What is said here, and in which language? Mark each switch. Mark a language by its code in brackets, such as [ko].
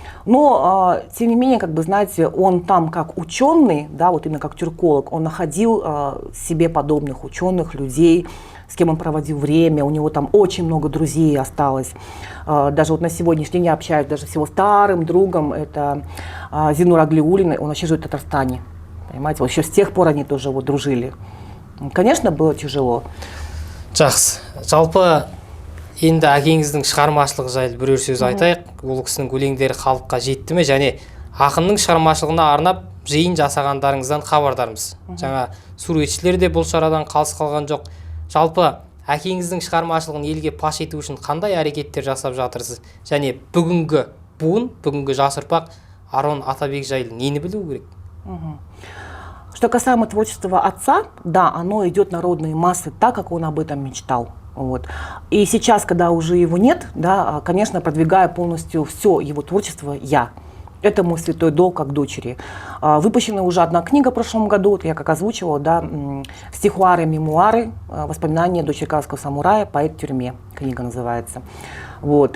[ru] Но, тем не менее, как бы, знаете, он там как ученый, да, вот именно как тюрколог, он находил себе подобных ученых, людей, с кем он проводил время, у него там очень много друзей осталось. Даже вот на сегодняшний день я общаюсь даже с его старым другом, это Зинур Аглиуллин, он вообще живет в Татарстане, понимаете, вот еще с тех пор они тоже вот дружили. Конечно, было тяжело. [kk] Жақсы, жалпы енді әкеңіздің шығармашылығы жайлы бірер сөз айтайық. Ол кісінің өлеңдері халыққа жетті ме, және ақынның шығармашылығына арнап жиын жасағандарыңыздан хабардармыз. Жаңа суретшілер де бұл шарадан қалыс қалған жоқ. Жалпы әкеңіздің шығармашылығын елге паш ету үшін қандай әрекеттер жасап жатырсыз? Және бүгінгі буын, бүгінгі жас ұрпақ Арон Атабек жайлы нені білу керек? [ru] Что касаемо творчества отца, да, оно идет в народные массы так, как он об этом мечтал. Вот. И сейчас, когда уже его нет, да, конечно, продвигаю полностью все его творчество я. Это мой святой долг как дочери. Выпущена уже одна книга в прошлом году, я как озвучивала, да, стихуары, мемуары, воспоминания дочери казахского самурая, поэт в тюрьме, книга называется. Вот.